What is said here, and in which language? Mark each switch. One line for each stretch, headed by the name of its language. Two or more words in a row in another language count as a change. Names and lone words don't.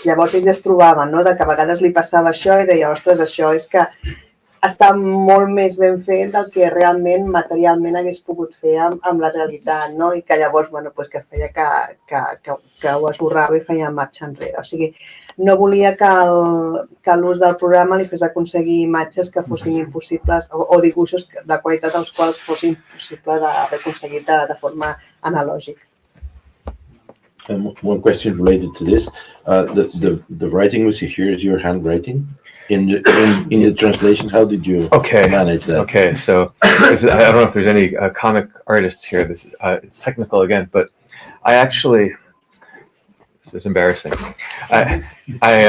Catalan: Llavors ells es trobaven que a vegades li passava això i deia, ostres, això és que està molt més ben fet del que realment materialment hagués pogut fer amb la realitat, i que llavors que feia que ho esborrava i feia marxa enrere. O sigui, no volia que l'ús del programa li fes aconseguir imatges que fossin impossibles o dibuixos de qualitat dels quals fos impossible d'aconseguir de forma analògica.
English: One question related to this: the writing we see here is your handwriting. In the translation, how did you manage that? Okay, so I don't know if there's any comic artists here. It's technical again, but I actually, this is embarrassing.